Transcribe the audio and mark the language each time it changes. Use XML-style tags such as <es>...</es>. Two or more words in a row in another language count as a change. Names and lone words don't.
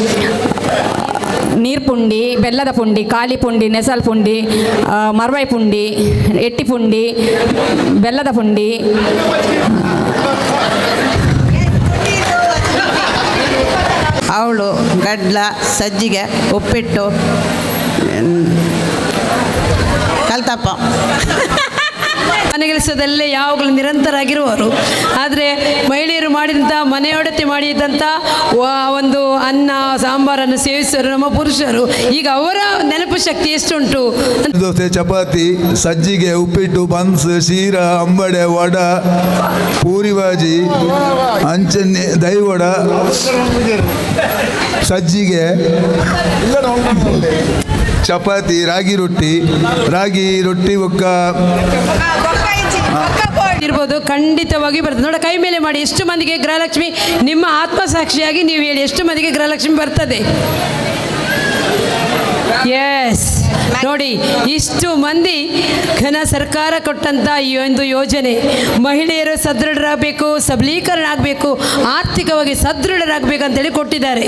<kn>ನೀರು ಪುಂಡಿ, ಬೆಲ್ಲದ ಪುಂಡಿ, ಖಾಲಿ ಪುಂಡಿ, ನೆಸಲ್ ಪುಂಡಿ, ಮರ್ವಾಯಿ ಪುಂಡಿ, ಎಟ್ಟಿ ಪುಂಡಿ, ಬೆಲ್ಲದ ಪುಂಡಿ, ಅವಳು, ಗಡ್ಲ, ಸಜ್ಜಿಗೆ, ಉಪ್ಪಿಟ್ಟು, ಕಲ್ತಪ್ಪ. ಮನೆಗೆಲಸದಲ್ಲೇ ಯಾವಾಗಲೂ ನಿರಂತರಾಗಿರುವರು. ಆದರೆ ಮಹಿಳೆಯರು ಮಾಡಿದಂಥ ಮನೆಯೊಡತಿ ಮಾಡಿದಂಥ ಒಂದು ಅನ್ನ ಸಾಂಬಾರನ್ನು ಸೇವಿಸರು ನಮ್ಮ ಪುರುಷರು. ಈಗ ಅವರ ನೆನಪು ಶಕ್ತಿ ಎಷ್ಟುಂಟು. ದೋಸೆ, ಚಪಾತಿ, ಸಜ್ಜಿಗೆ, ಉಪ್ಪಿಟ್ಟು, ಬನ್ಸ್, ಶೀರಾ, ಅಂಬಡೆ, ವಡ, ಪೂರಿ ಬಾಜಿ, ಅಂಚನೆ, ದೈವಡ, ಸಜ್ಜಿಗೆ, ಚಪಾತಿ, ರಾಗಿ ರೊಟ್ಟಿ ಒಕ್ಕ ಇರ್ಬೋದು. ಖಂಡಿತವಾಗಿ ಬರ್ತದೆ. ನೋಡ, ಕೈ ಮೇಲೆ ಮಾಡಿ. ಎಷ್ಟು ಮಂದಿಗೆ ಗೃಹಲಕ್ಷ್ಮಿ, ನಿಮ್ಮ ಆತ್ಮಸಾಕ್ಷಿಯಾಗಿ ನೀವು ಹೇಳಿ, ಎಷ್ಟು ಮಂದಿಗೆ ಗೃಹಲಕ್ಷ್ಮಿ ಬರ್ತದೆ? ಎಸ್, ನೋಡಿ, ಇಷ್ಟು ಮಂದಿ ಘನ ಸರ್ಕಾರ ಕೊಟ್ಟಂಥ ಈ ಒಂದು ಯೋಜನೆ ಮಹಿಳೆಯರು ಸದೃಢರಾಗಬೇಕು, ಸಬಲೀಕರಣ ಆಗಬೇಕು, ಆರ್ಥಿಕವಾಗಿ ಸದೃಢರಾಗಬೇಕು ಅಂತೇಳಿ ಕೊಟ್ಟಿದ್ದಾರೆ.</kn>